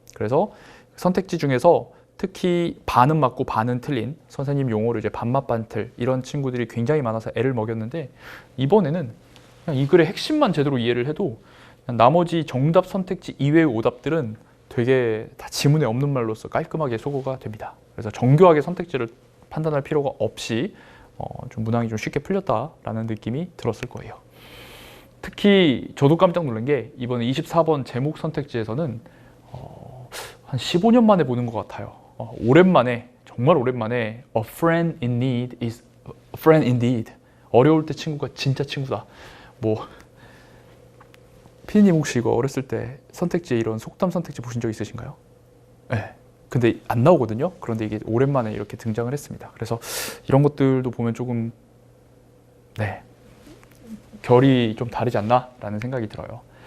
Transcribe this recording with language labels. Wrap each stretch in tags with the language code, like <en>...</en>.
<ko>그래서 선택지 중에서 특히 반은 맞고 반은 틀린, 선생님 용어로 이제 반맛 반틀, 이런 친구들이 굉장히 많아서 애를 먹였는데, 이번에는 그냥 이 글의 핵심만 제대로 이해를 해도 나머지 정답 선택지 이외의 오답들은 되게 다 지문에 없는 말로써 깔끔하게 소거가 됩니다. 그래서 정교하게 선택지를 판단할 필요가 없이 좀 문항이 좀 쉽게 풀렸다라는 느낌이 들었을 거예요. 특히 저도 깜짝 놀란 게 이번에 24번 제목 선택지에서는 한 15년 만에 보는 것 같아요. 정말 오랜만에</ko> <en>A friend in need is a friend indeed.</en> <ko>어려울 때 친구가 진짜 친구다. 피디님 혹시 이거 어렸을 때 선택지에 이런 속담 선택지 보신 적 있으신가요? 네. 근데 안 나오거든요. 그런데 이게 오랜만에 이렇게 등장을 했습니다. 그래서 이런 것들도 보면 조금 결이 좀 다르지 않나라는 생각이 들어요.</ko>